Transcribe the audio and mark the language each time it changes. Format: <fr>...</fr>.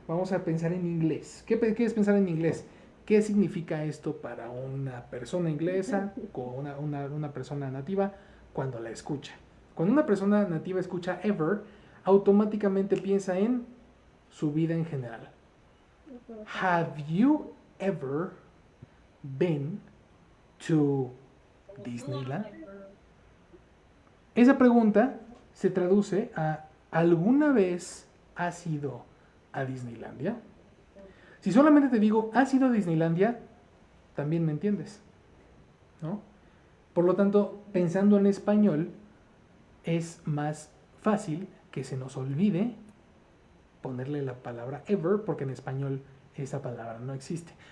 <es>Vamos a pensar en inglés. ¿Qué es pensar en inglés? ¿Qué significa esto para una persona inglesa o una persona nativa cuando la escucha? Cuando una persona nativa escucha ever, automáticamente piensa en su vida en general.</es> <en>Have you ever been to Disneyland?</en> <es>Esa pregunta se traduce a ¿alguna vez has ido a Disneylandia? Si solamente te digo ¿has ido a Disneylandia? También me entiendes, ¿no? Por lo tanto, pensando en español, es más fácil que se nos olvide ponerle la palabra ever, porque en español esa palabra no existe.</es>